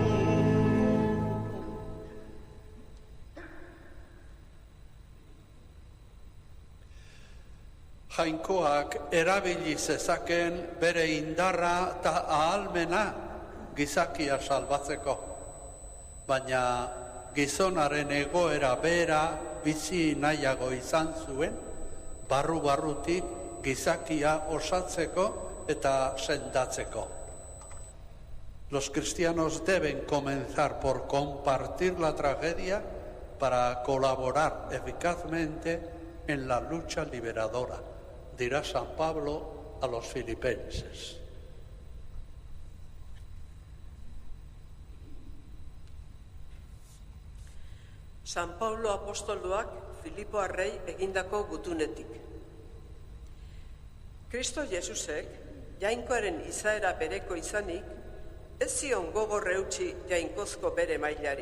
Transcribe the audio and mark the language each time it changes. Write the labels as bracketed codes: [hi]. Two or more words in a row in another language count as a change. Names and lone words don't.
[eu] Jainkoak erabili zezaken bere indarra eta ahalmena gizakia salbatzeko, baina gizonaren egoera bera bizi nahiago izan zuen, barru-barrutik gizakia osatzeko eta sendatzeko. [es] Los cristianos deben comenzar por compartir la tragedia para colaborar eficazmente en la lucha liberadora, dirá San Pablo a los filipenses. [eu] San Paulo apostoluak Filipoarrei egindako gutunetik. Kristo Jesusek, jainkoaren izaera bereko izanik, ez zion gogor eutsi jainkozko bere mailari.